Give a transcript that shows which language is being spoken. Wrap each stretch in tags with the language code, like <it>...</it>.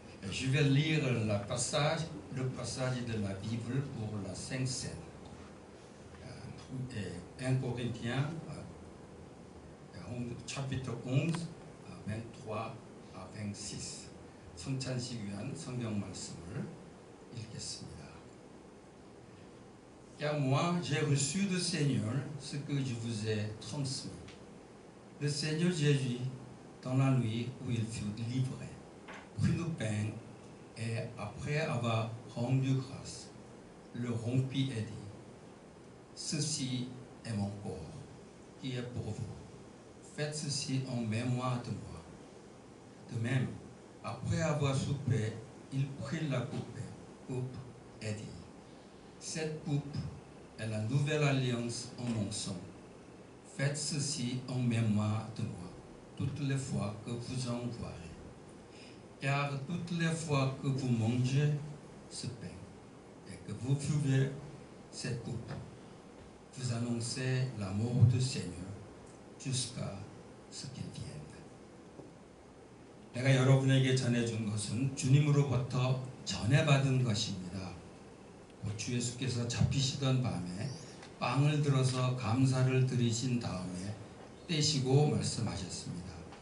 <fr>Je vais lire le passage de la Bible pour la Sainte Seine. 1 Corinthiens, chapitre 11, 23 à 26.</fr> <ko>성찬식 위한 성경 말씀을 읽겠습니다.</ko> <fr>Car moi, j'ai reçu du Seigneur ce que je vous ai transmis. Le Seigneur Jésus, dans la nuit où il fut livré, prit le pain et après avoir rendu grâce, le rompit et dit: Ceci est mon corps qui est pour vous. Faites ceci en mémoire de moi. De même, après avoir soupé, il prit la coupe et dit: Cette coupe est la nouvelle alliance en mon sang. Faites ceci en mémoire de moi, toutes les fois que vous en boirez. Car toutes les fois que vous mangez ce pain et que vous buvez cette coupe, vous annoncez la mort du Seigneur jusqu'à ce qu'il vienne.</fr> <ko>내가 여러분에게 전해준 것은 주님으로부터 전해받은 것입니다. 주 예수께서 잡히시던 밤에 빵을 들어서 감사를 드리신 다음에 떼시고 말씀하셨습니다.</ko>